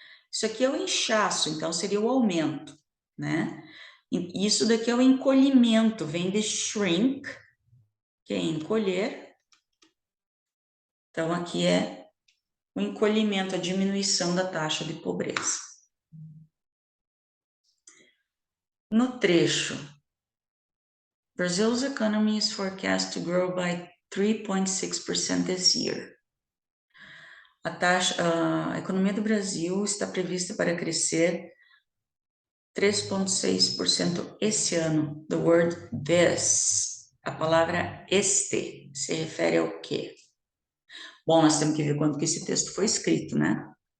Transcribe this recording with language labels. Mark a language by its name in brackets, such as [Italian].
[Portuguese] Isso aqui é o inchaço, então seria o aumento, né? E isso daqui é o encolhimento, vem de shrink, que é encolher. Então, aqui é o encolhimento, a diminuição da taxa de pobreza. No trecho, [English] Brazil's economy is forecast to grow by 3.6% this year. [Portuguese] A economia do Brasil está prevista para crescer 3,6% esse ano. [English] The word this, [Portuguese] a palavra este, se refere ao quê? Bom, nós temos que ver quando que esse texto foi escrito, né?